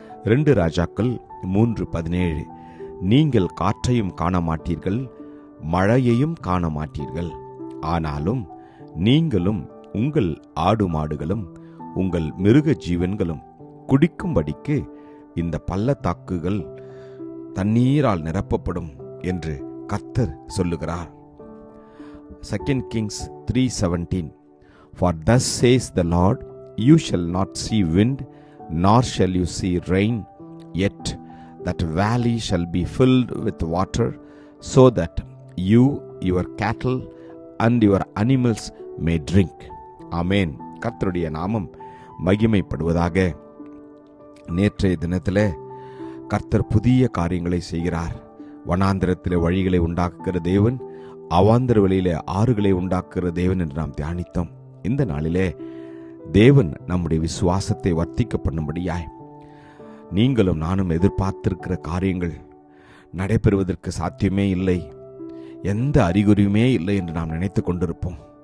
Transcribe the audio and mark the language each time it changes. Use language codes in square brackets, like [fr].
[ta] 2 ராஜாக்கள் 3:17. நீங்கள் காற்றையும் காண மாட்டீர்கள், மழையையும் காண மாட்டீர்கள், ஆனாலும் நீங்களும் உங்கள் ஆடு மாடுகளும் உங்கள் மிருக ஜீவன்களும் குடிக்கும்படிக்கு இந்த பள்ளத்தாக்குகள் தண்ணீரால் நிரப்பப்படும் என்று கர்த்தர் சொல்லுகிறார். [en] 2 Kings 3:17. For thus says the Lord, you shall not see wind, nor shall you see rain, yet that valley shall be filled with water, so that you, your cattle, and your animals may drink. [ta] ஆமென். கர்த்தருடைய நாமம் மகிமைப்படுவதாக. நேற்றைய தினத்தில் கர்த்தர் புதிய காரியங்களை செய்கிறார். வனாந்திரத்திலே வழிகளை உண்டாக்குகிற தேவன், அவாந்திர வெளியிலே ஆறுகளை உண்டாக்குகிற தேவன் என்று நாம் தியானித்தோம். இந்த நாளிலே தேவன் நம்முடைய விசுவாசத்தை வர்த்திக்க பண்ணும்படியாய் நீங்களும் நானும் எதிர்பார்த்திருக்கிற காரியங்கள் நடைபெறுவதற்கு சாத்தியமே இல்லை, எந்த அறிகுறியுமே இல்லை என்று நாம் நினைத்து கொண்டிருப்போம்.